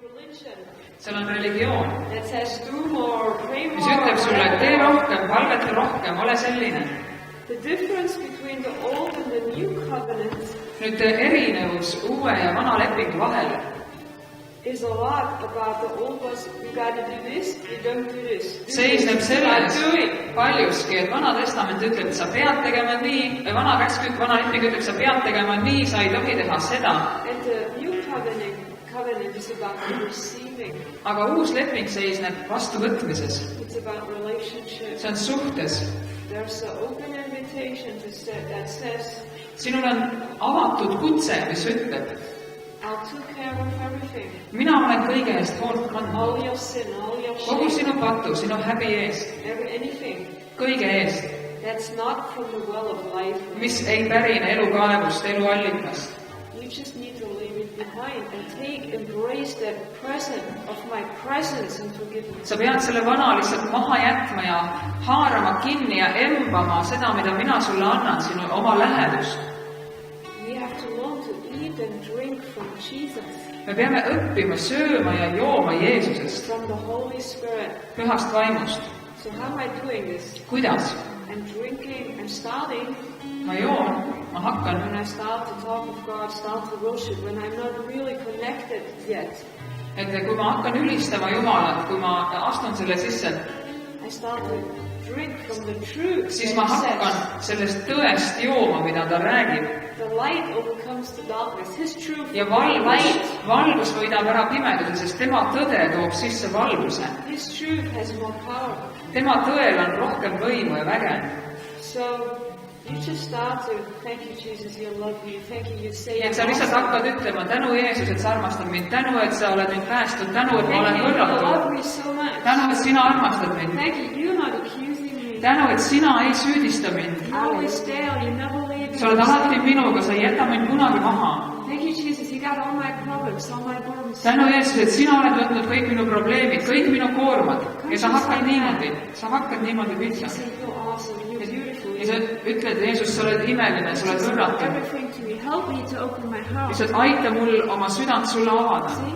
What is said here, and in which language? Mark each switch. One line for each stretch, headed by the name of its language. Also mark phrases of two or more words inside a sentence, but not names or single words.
Estonian: seal on religioon,
English: that says do more, pray more.
Estonian: mis ütleb sulle, et tee rohkem, palveta rohkem, ole selline.
English: The difference between the old and the new covenant
Estonian: Nüüd erinevus uue ja vana lepingu vahel
English: is a lot about the old was you gotta do this, you don't do this.
Estonian: seisneb selles paljuski, et vana testament ütleb, et sa pead tegema nii, või vana käsk, vana leping ütleb, sa pead tegema nii, sa ei tohi teha seda.
English: And the new covenant is about receiving.
Estonian: Aga uus leping seisneb vastuvõtmises.
English: It's about relationship.
Estonian: See on suhtes.
English: There's an open invitation that says,
Estonian: sinul on avatud kutse, mis ütleb,
English: I'll take care of everything.
Estonian: Mina olen kõige eest hoolt kandma.
English: All your sin, all your shame.
Estonian: Kogu sinu patu, sinu häbi eest.
English: Anything.
Estonian: Kõige eest.
English: That's not from the well of life.
Estonian: Mis ei pärine elukaevust, eluallikast.
English: You just need to leave it behind and embrace that present of my presence and forgiveness.
Estonian: Sa pead selle vana lihtsalt maha jätma ja haarama kinni ja embama seda, mida mina sulle annan, sinu oma lähedust.
English: We have to learn to eat and drink from Jesus.
Estonian: Me peame õppima sööma ja jooma Jeesusest.
English: From the Holy Spirit.
Estonian: Pühast vaimust.
English: So how am I doing this?
Estonian: Kuidas?
English: I'm drinking, I'm starting.
Estonian: Ma joon, ma hakkan.
English: When I start to talk of God, start to worship, when I'm not really connected yet.
Estonian: Et kui ma hakkan ülistama Jumalat, kui ma astun selle sisse,
English: I start to drink from the truth.
Estonian: Siis ma hakkan sellest tõest jooma, mida ta räägib.
English: The light overcomes the darkness. His truth.
Estonian: Ja valgus võidab ära pimeduse, sest tema tõde toob sisse valguse.
English: His truth has more power.
Estonian: Tema tõel on rohkem võimu ja väge.
English: So you just start to thank you, Jesus, you love me. Thank you, you say.
Estonian: Et sa lihtsalt hakkad ütlema, tänu Jeesus, et sa armastad mind, tänu, et sa oled mind päästnud, tänu, et ma olen võrratud. Tänu, et sina armastad mind. Thank you, you're not accusing me. Tänu, et sina ei süüdista mind. You always stay, you never leave me. Sa oled alati minuga, sa ei jäta mind kunagi maha. Thank you, Jesus, you got all my problems, all my burdens. Tänu Jeesus, et sina oled võtnud kõik minu probleemid, kõik minu koormad. Ja sa hakkad niimoodi pihta. Ja sa ütled, Jeesus, sa oled imeline, sa oled võrratud. Lihtsalt aita mul oma südant sulle avada.